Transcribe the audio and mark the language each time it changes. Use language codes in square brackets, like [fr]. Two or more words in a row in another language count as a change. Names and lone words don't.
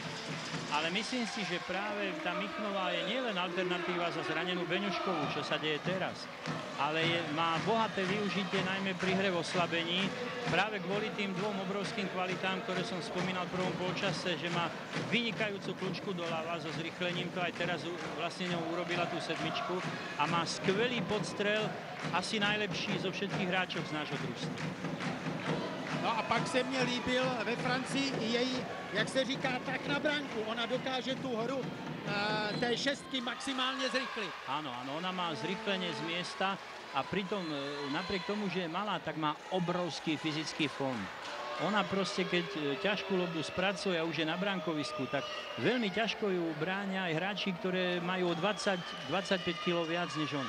[sk] Ale myslím si, že práve tá Michnová je nielen alternatíva za zranenú Beňuškovú, čo sa deje teraz, ale má bohaté využitie najmä pri hre v oslabení, práve kvôli tým dvom obrovským kvalitám, ktoré som spomínal v prvom polčase, že má vynikajúcu kľúčku doľava so zrýchlením, to aj teraz vlastne ňou urobila tú sedmičku a má skvelý podstrel, asi najlepší zo všetkých hráčov z nášho družstva. [cs] No a pak se mně líbil ve Francii i její, jak se říká, tak na branku. Ona dokáže tu hru té šestky maximálně zrychlit. [sk] Áno, ona má zrýchlenie z miesta a pritom napriek tomu, že je malá, tak má obrovský fyzický fond. Ona proste, keď ťažkú loptu spracuje a už je na brankovisku, tak veľmi ťažko ju bráňa aj hráči, ktoré majú o 20-25 kg viac než on.